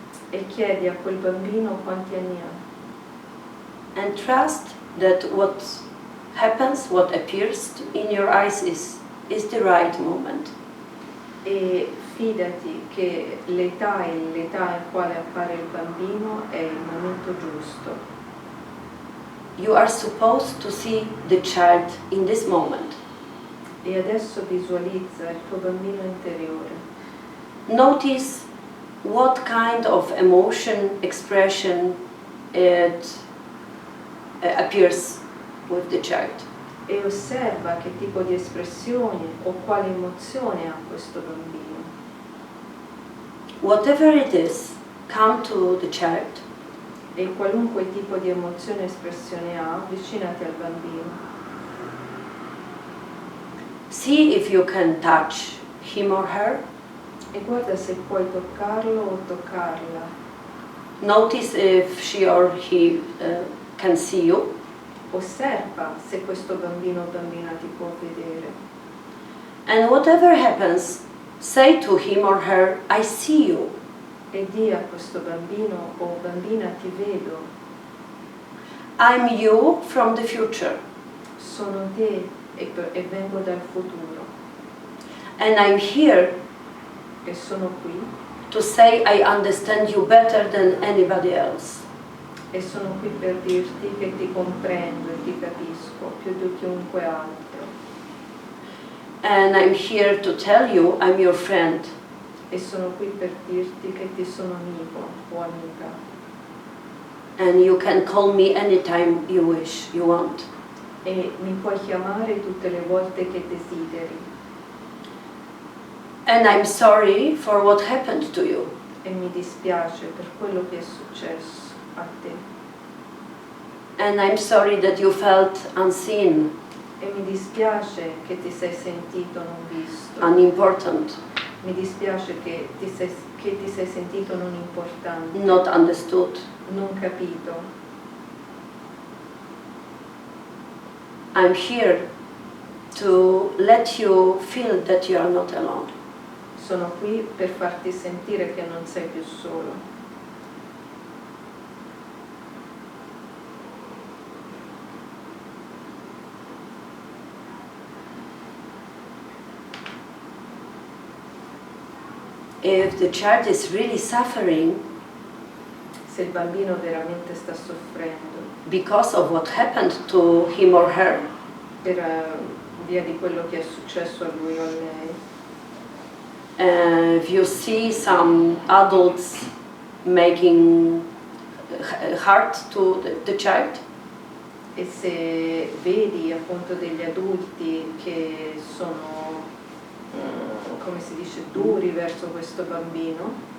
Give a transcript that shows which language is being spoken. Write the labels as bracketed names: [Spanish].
[Italian] E chiedi a quel bambino quanti anni ha. [English] and trust that what happens, what appears in your eyes is the right moment. [Italian] E fidati che l'età in quale appare il bambino è il momento giusto. [English] You are supposed to see the child in this moment. [Italian] E adesso visualizza il tuo bambino interiore. [English] Notice what kind of emotion, expression it appears with the child. [Italian] E osserva che tipo di espressione o quale emozione ha questo bambino. [English] Whatever it is, come to the child. [Italian] E qualunque tipo di emozione e espressione ha, avvicinati al bambino. [English] See if you can touch him or her. [Italian] E guarda se puoi toccarlo o toccarla. [English] Notice if she or he can see you. [Italian] Osserva se questo bambino o bambina ti può vedere. [English] And whatever happens, say to him or her, I see you. [Italian] E di a questo bambino o bambina ti vedo. [English] I'm you from the future. [Italian] Sono te e vengo dal futuro. [English] And I'm here [Italian] E sono qui. [English] to say I understand you better than anybody else. [Italian] E sono qui per dirti che ti comprendo e ti capisco più di chiunque altro. [English] And I'm here to tell you I'm your friend. [Italian] E sono qui per dirti che ti sono amico o amica. [English] And you can call me anytime you wish, you want. [Italian] E mi puoi chiamare tutte le volte che desideri. [English] And I'm sorry for what happened to you. [Italian] E mi dispiace per quello che è successo a te. [English] And I'm sorry that you felt unseen, [Italian] E mi dispiace che ti sei sentito non visto. [English] unimportant, [Italian] Mi dispiace che ti sei sentito non importante, [English] not understood. [Italian] non capito. [English] I'm here to let you feel that you are not alone. [Italian] Sono qui per farti sentire che non sei più solo. [English] If the child is really suffering [Italian] Se il bambino veramente sta soffrendo [English] because of what happened to him or her, [Italian] per via di quello che è successo a lui o a lei, [English] if you see some adults making hurt to the child, [Italian] e se vedi appunto degli adulti che sono, come si dice, duri verso questo bambino,